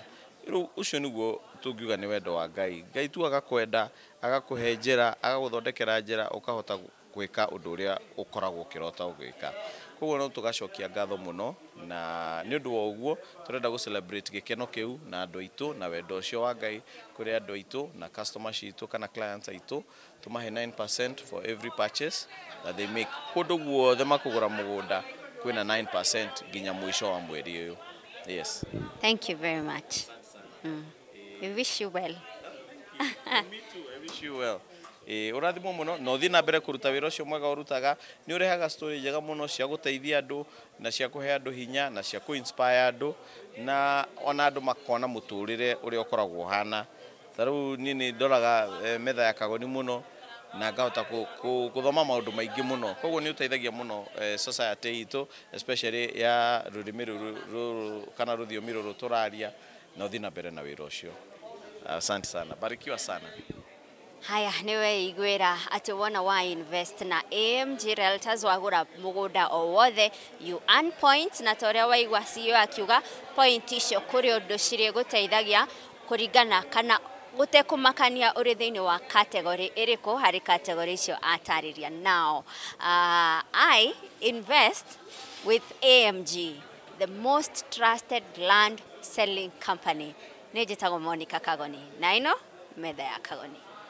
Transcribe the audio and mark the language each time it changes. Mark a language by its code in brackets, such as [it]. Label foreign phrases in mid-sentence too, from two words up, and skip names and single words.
[ki] Ucio niguo tungiuga ni wendo wa Ngai. Ngai tu agakwenda, agakuhe njira, agaguthondekera njira, ukahota gwika undu uria ukoragwo kirota ugwika. Koguo no tugacokia ngatho muno, na ni undu wa uguo turenda gu celebrate gikeno kiu na andu aitu na wendo ucio wa Ngai kuri andu aitu na customers aitu kana clients aitu. [en] Tumahe 9% for every purchase that they make. [ki] Kundu guothe makugura mugunda kwina 9% ginya mwisho wa mweri uyu. [en] Yes. Thank you very much. We wish you well. Me too, I wish you well. [ki] Urathimo muno no thi na mbere kuruta wira ucio mwega urutaga, ni urehaga story njega muno cia guteithia andu na cia kuhe andu hinya na cia ku inspire andu na ona andu makona muturire uria ukoragwo hana. Taru ni ndoraga Metha ya Kagoni muno na ngahota kuthoma maundu maingi muno. Koguo ni uteithagia muno society itu, especially ya rurimi ruru kana ruthiomi ruru turaria, na uthi na mbere na wira ucio. [sw] Asante sana, barikiwa sana. [ki] Haya, niwe igwira ati wona wa invest na AMG Realtors wagura mugunda o wothe [en] you earn points, [ki] na toria waigwa CEO akiuga point icio kuri undu ciri guteithagia kuringana kana gutekumakania uri thiini wa category iriku hari category icio atariria. [en] Now I invest with AMG, the most trusted land selling company. [ki] Nijitago Kagoni na ino Metha ya Kagoni.